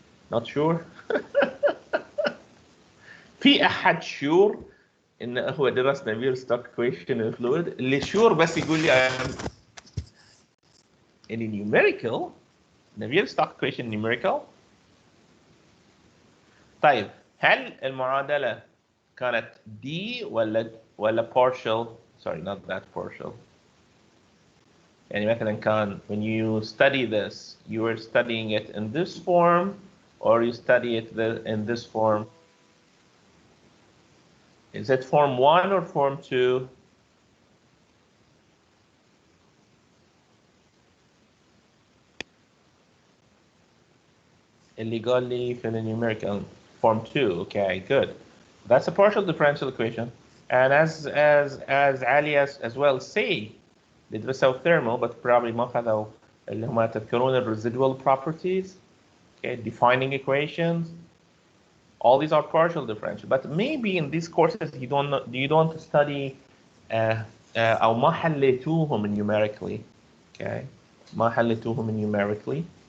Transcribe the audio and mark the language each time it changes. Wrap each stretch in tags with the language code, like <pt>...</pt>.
<en>Not sure?</en> <ar>في أحد sure إن هو درس Navier-Stokes equation in fluid؟ اللي sure بس يقول لي</ar> <en>in numerical Navier-Stokes equation numerical.</en> <ar>طيب هل المعادلة كانت D ولا partial?</ar> <en>Sorry, not that partial.</en> <ar>يعني مثلا كان</ar> <en>when you study this, you were studying it in this form or you study it in this form? Is it form 1 or form 2?</en> <ar>اللي قال لي في numerical form 2.</ar> <en>Okay, good. That's a partial differential equation. And as Ali as well say, بيدرسوا thermal but probably</en> <ar>ما خذوا اللي هم تذكرون</ar> <en>residual properties, okay, defining equations. All these are partial differential, but maybe in these courses you don't study</en> <ar>أو ما حليتوهم</ar> <en>numerically, okay, ما حليتوهم numerically.</en>